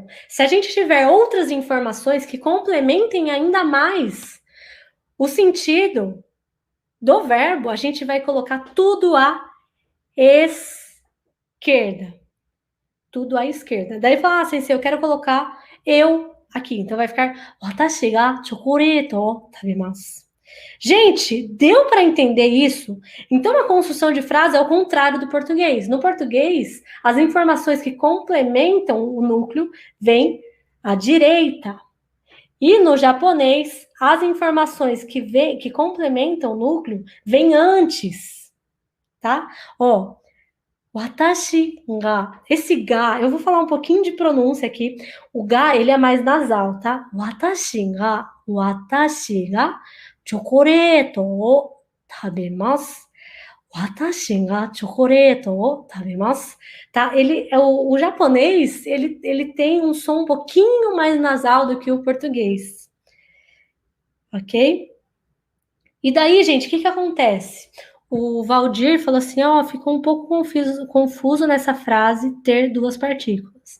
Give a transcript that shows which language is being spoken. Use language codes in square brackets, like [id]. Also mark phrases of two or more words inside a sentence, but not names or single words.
[pt] Se a gente tiver outras informações que complementem ainda mais o sentido do verbo, a gente vai colocar tudo à esquerda. Tudo à esquerda. Daí fala assim, se eu quero colocar eu aqui, então vai ficar [ja] 私がチョコレート食べます. [pt] Gente, deu para entender isso? Então, a construção de frase é o contrário do português. No português, as informações que complementam o núcleo vêm à direita. E no japonês, as informações que complementam o núcleo vêm antes, tá? Ó, [ja] 私が. [pt] Esse ga, eu vou falar um pouquinho de pronúncia aqui. O ga, ele é mais nasal, tá? [ja] 私がチョコレートを食べます. 私がチョコレートを食べます. [pt] Tá? O japonês, ele tem um som um pouquinho mais nasal do que o português. Ok? E daí, gente, o que acontece? O Valdir falou assim, ó, ficou um pouco confuso nessa frase ter duas partículas.